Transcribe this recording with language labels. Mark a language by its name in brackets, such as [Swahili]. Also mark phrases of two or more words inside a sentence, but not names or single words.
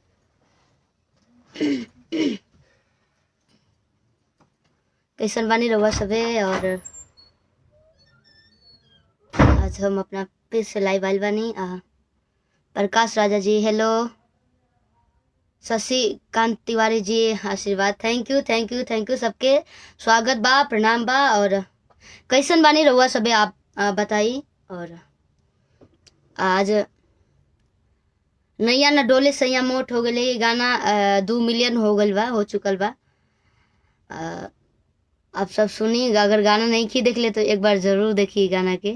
[Bhojpuri] कैसन बानी रहुआ सबे। और आज हम अपना फिर से लाइव आइल बानी। प्रकाश राजा जी हेलो, शशिकांत तिवारी जी आशीर्वाद, [English] thank you thank you thank you. [Bhojpuri] सबके स्वागत बा, प्रणाम बा। और कैसन बानी रहुआ सबे आप बताई। और आज नैया न डोले सैया मोट हो गए गाना 2 मिलियन हो गल बा, हो चुकल बा। आप सब सुनी, अगर गाना नहीं की देख ले तो एक बार जरूर देखिए गाना के।